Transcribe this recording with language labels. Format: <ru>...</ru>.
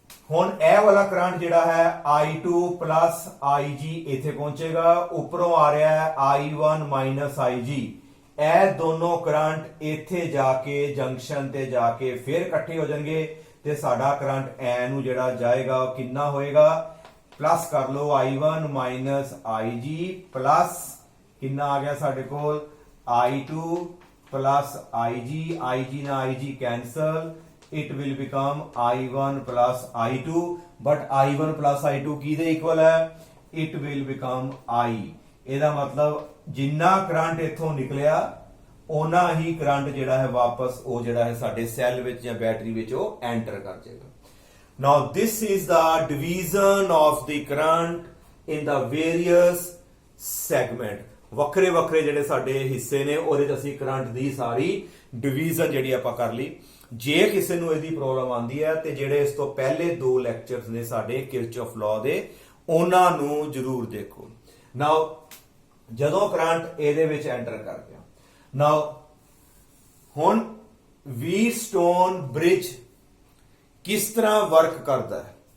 <pa>ਹੁਣ ਇਹ ਵਾਲਾ ਕਰੰਟ ਜਿਹੜਾ ਹੈ I2 ਪਲੱਸ IG ਇੱਥੇ ਪਹੁੰਚੇਗਾ, ਉੱਪਰੋਂ ਆ ਰਿਹਾ ਹੈ I1 ਮਾਈਨਸ IG। ਇਹ ਦੋਨੋਂ ਕਰੰਟ ਇੱਥੇ ਜਾ ਕੇ ਜੰਕਸ਼ਨ ਤੇ ਜਾ ਕੇ ਫਿਰ ਇਕੱਠੇ ਹੋ ਜਾਣਗੇ ਤੇ ਸਾਡਾ ਕਰੰਟ ਐ ਨੂੰ ਜਿਹੜਾ ਜਾਏਗਾ ਉਹ ਕਿੰਨਾ ਹੋਏਗਾ? ਪਲੱਸ ਕਰ ਲਓ I1 ਮਾਈਨਸ IG ਪਲੱਸ ਕਿੰਨਾ ਆ ਗਿਆ ਸਾਡੇ ਕੋਲ?</pa> <en>I2 plus IG na IG cancel, it will become I1 plus I2, but I1 plus I2</en> <pa>ਕਿਹਦੇ ਇਕੁਅਲ ਹੈ?</pa> <en>it will become I।</en> <pa>ਇਹਦਾ ਮਤਲਬ ਜਿੰਨਾ ਕਰੰਟ ਇੱਥੋਂ ਨਿਕਲਿਆ ਓਨਾ ਹੀ ਕਰੰਟ ਜਿਹੜਾ ਹੈ ਵਾਪਸ ਉਹ ਜਿਹੜਾ ਹੈ ਸਾਡੇ ਸੈੱਲ ਵਿੱਚ ਜਾਂ ਬੈਟਰੀ ਵਿੱਚ ਉਹ ਐਂਟਰ ਕਰ ਜਾਏਗਾ।</pa> <en>Now this is the division of the current in the various segment।</en> <pa>ਵੱਖਰੇ ਵੱਖਰੇ ਜਿਹੜੇ ਸਾਡੇ ਹਿੱਸੇ ਨੇ ਉਹਦੇ ਚ ਅਸੀਂ ਕਰੰਟ ਦੀ ਸਾਰੀ ਡਿਵੀਜ਼ਨ ਜਿਹੜੀ ਆਪਾਂ ਕਰ ਲਈ। ਜੇ ਕਿਸੇ ਨੂੰ ਇਹਦੀ ਪ੍ਰੋਬਲਮ ਆਂਦੀ ਹੈ ਤੇ ਜਿਹੜੇ ਇਸ ਤੋਂ ਪਹਿਲੇ ਦੋ ਲੈਕਚਰਸ ਨੇ ਸਾਡੇ ਕਿਰਚੌਫ ਲਾਅ ਦੇ ਉਹਨਾਂ ਨੂੰ ਜ਼ਰੂਰ ਦੇਖੋ। ਨਾਓ ਜਦੋਂ ਕਰੰਟ ਇਹਦੇ ਵਿੱਚ ਐਂਟਰ ਕਰ ਗਿਆ, ਨਾਓ ਹੁਣ ਵੀਟਸਟੋਨ ਬ੍ਰਿਜ ਕਿਸ ਤਰ੍ਹਾਂ ਵਰਕ ਕਰਦਾ ਹੈ?</pa>